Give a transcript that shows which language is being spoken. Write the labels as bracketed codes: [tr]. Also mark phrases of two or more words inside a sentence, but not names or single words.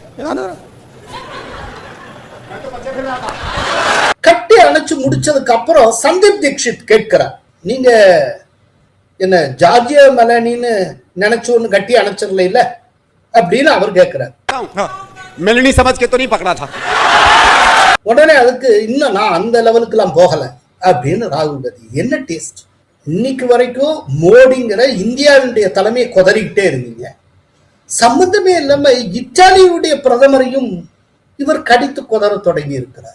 [ta] கட்டி அணைச்சு முடிச்சதுக்கு அப்புறம் சந்தீப் தீக்ஷித் கேட்கிறார், நீங்க என்ன ஜார்ஜியா மெலனின்னு நினைச்சு ஒண்ணு கட்டி அணைச்சிடல இல்ல அப்படின்னு அவர் கேட்கிறார். [hi] मेलोनी समझ के तो नहीं पकड़ा था. [ta] உடனே அதுக்கு இன்னும் நான் அந்த லெவலுக்கு எல்லாம் போகல அப்படின்னு ராகுல் காந்தி. என்ன டேஸ்ட்! இன்னைக்கு வரைக்கும் மோடிங்கிற இந்தியாவுடைய தலைமையை கொதறிக்கிட்டே இருந்தீங்க. சம்பந்தமே இல்லாம இத்தாலியுடைய பிரதமரையும் இவர் கடித்து கொதற தொடங்கி இருக்கிறார்.